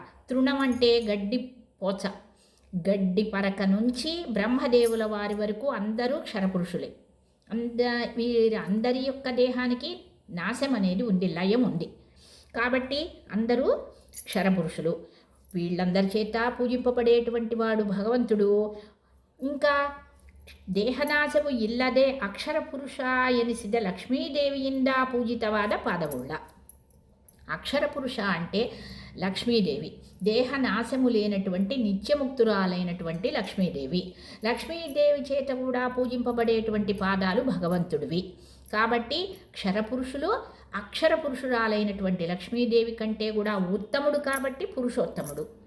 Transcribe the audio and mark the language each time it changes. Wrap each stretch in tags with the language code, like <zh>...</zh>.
<te>తృణం అంటే గడ్డి పోచ, గడ్డి పరక నుంచి బ్రహ్మదేవుల వారి వరకు అందరూ క్షరపురుషులే. వీరందరి యొక్క దేహానికి నాశం అనేది ఉంది, లయం ఉంది. కాబట్టి అందరూ క్షరపురుషులు. వీళ్ళందరి చేత పూజింపబడేటువంటి వాడు భగవంతుడు. ఇంకా</te> <kn>ದೇಹನಾಶವು ಇಲ್ಲದೆ ಅಕ್ಷರ ಪುರುಷ ಎನಿಸಿದ ಲಕ್ಷ್ಮೀದೇವಿಯಿಂದ ಪೂಜಿತವಾದ ಪಾದವುಳ್ಳ.</kn> <te>అక్షర పురుష అంటే లక్ష్మీదేవి, దేహ నాశము లేనటువంటి నిత్యముక్తురాలైనటువంటి లక్ష్మీదేవి. లక్ష్మీదేవి చేత కూడా పూజింపబడేటువంటి పాదాలు భగవంతుడివి. కాబట్టి క్షరపురుషులు అక్షర పురుషురాలైనటువంటి లక్ష్మీదేవి కంటే కూడా ఉత్తముడు కాబట్టి పురుషోత్తముడు.</te>